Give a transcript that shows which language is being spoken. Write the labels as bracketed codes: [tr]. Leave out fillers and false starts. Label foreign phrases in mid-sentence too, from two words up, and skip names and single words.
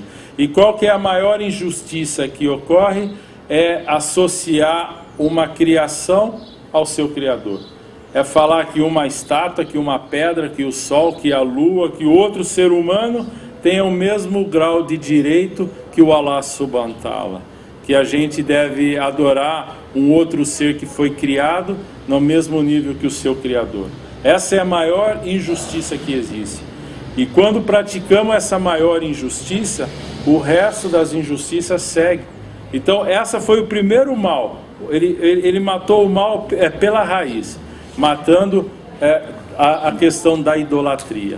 [pt] E qual que é a maior injustiça que ocorre? É associar uma criação ao seu Criador. É falar que uma estátua, que uma pedra, que o sol, que a lua, que outro ser humano tenha o mesmo grau de direito que o [ar] الله سبحانه وتعالى. [pt] Que a gente deve adorar um outro ser que foi criado no mesmo nível que o seu Criador. Essa é a maior injustiça que existe. E quando praticamos essa maior injustiça, o resto das injustiças segue. Então essa foi o primeiro mal. Ele matou o mal pela raiz, matando a questão da idolatria.